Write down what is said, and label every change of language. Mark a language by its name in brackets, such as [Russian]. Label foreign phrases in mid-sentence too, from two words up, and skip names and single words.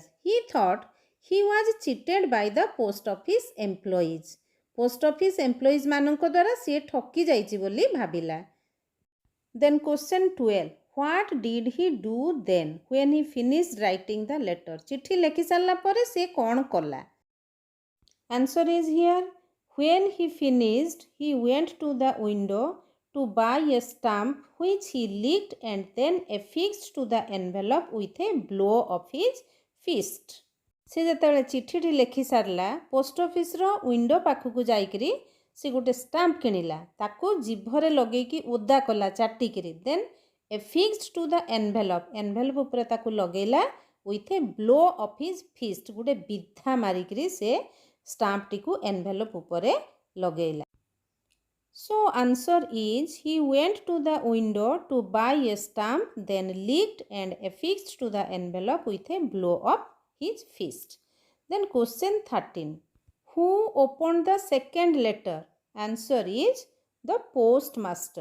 [English] He thought he was cheated by the post office employees. [Odia] ପୋଷ୍ଟ ଅଫିସ ଏମ୍ପ୍ଲଏଜ ମାନଙ୍କ ଦ୍ୱାରା ସେ ଠକି ଯାଇଛି ବୋଲି ଭାବିଲା. [English] Then question 12. What did he do then when he finished writing the letter? [Odia] ଚିଠି ଲେଖି ସାରିଲା ପରେ ସେ କଣ କଲା. [English] Answer is here. When he finished, he went to the window to buy a stamp which he licked and then affixed to the envelope with a blow of his fist. [Odia] ସେ ଯେତେବେଳେ ଚିଠି ଲେଖି ସାରିଲା ପୋଷ୍ଟ ଅଫିସ ର ୱିଣ୍ଡୋ ପାଖକୁ ଯାଇକରି ସେ ଗୋଟେ ଷ୍ଟାମ୍ପ କିଣିଲା ତାକୁ ଜିଭରେ ଲଗେଇକି ଓଦା କଲା ଚାଟିକି [English] then affixed to the envelope [Odia] ଉପରେ ତାକୁ ଲଗେଇଲା [English] with a blow of his fist [Odia] ଗୋଟେ ବିଧା ମାରିକି ସେ ଷ୍ଟାମ୍ପ ଟି କୁ ଏନଭେଲପ ଉପରେ ଲଗେଇଲା. [English] So answer is he went to the window to buy a stamp, then licked and affixed to the envelope with a blow of his fist. Then question 13. Who opened the second letter? Answer is the postmaster.